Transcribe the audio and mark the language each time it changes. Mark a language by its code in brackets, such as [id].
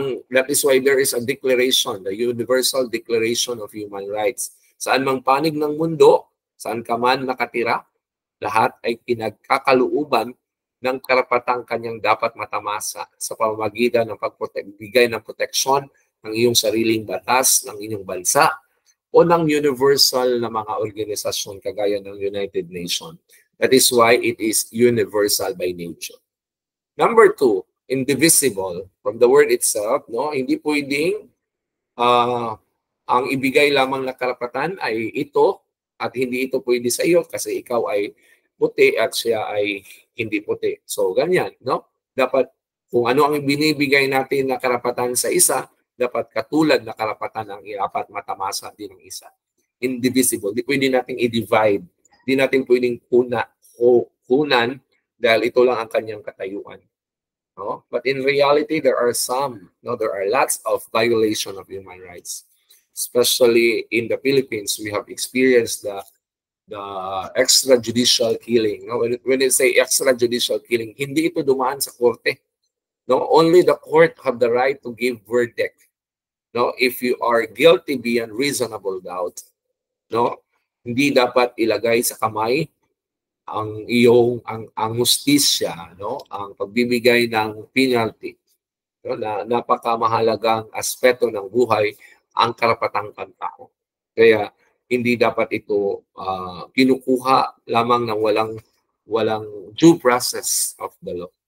[en] That is why there is a declaration, the Universal Declaration of Human Rights. [tl] Saan mang panig ng mundo, saan ka man nakatira, lahat ay pinagkakalooban ng karapatang kanyang dapat matamasa sa pamamagitan ng pagbigay ng proteksyon ng iyong sariling batas, ng inyong bansa, o ng universal na mga organisasyon kagaya ng United Nations. [en] That is why it is universal by nature. Number 2, indivisible. From the word itself, [tl] no, hindi pwedeng ang ibigay lamang na karapatan ay ito at hindi ito pwede sa iyo kasi ikaw ay puti at siya ay hindi puti. So ganyan, no? Dapat kung ano ang binibigay natin na karapatan sa isa, dapat katulad na karapatan ng dapat matamasa din ng isa. Indivisible. Di pwede nating i-divide. Di natin pwedeng kunan dahil ito lang ang kanyang katayuan. No? [en] But in reality, there are lots of violation of human rights. Especially in the Philippines, we have experienced the extrajudicial killing. No? When you say extrajudicial killing, [tl] hindi ito dumaan sa korte. No? [en] Only the court have the right to give verdict. No? If you are guilty beyond reasonable doubt, no? [tl] Hindi dapat ilagay sa kamay ang iyong ang hustisya, no? Ang pagbibigay ng penalty. No? Na napakamahalagang aspeto ng buhay ang karapatang pantao. Kaya hindi dapat ito kinukuha lamang ng walang [en] due process of the law.